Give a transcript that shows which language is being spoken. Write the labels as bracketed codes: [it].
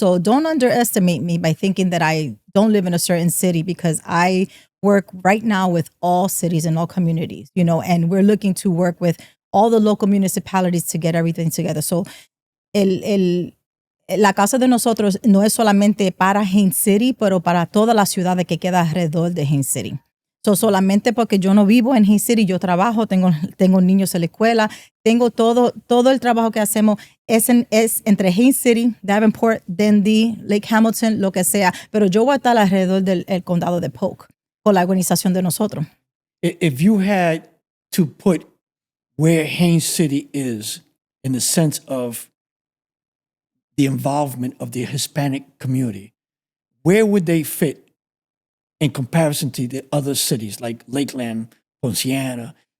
[en] So don't underestimate me by thinking that I don't live in a certain city, because I work right now with all cities and all communities, and we're looking to work with all the local municipalities to get everything together. [es] So la casa de nosotros no es solamente para Haines City, pero para toda la ciudad que queda alrededor de Haines City. So solamente porque yo no vivo en Haines City, yo trabajo, tengo niños en la escuela, tengo todo el trabajo que hacemos es entre Haines City, Davenport, Dendy, Lake Hamilton, lo que sea, pero yo voy a estar alrededor del condado de Polk por la organización de nosotros. [en] If you had to put where Haines City is in the sense of the involvement of the Hispanic community, where would they fit in comparison to the other cities like Lakeland, Ponciana?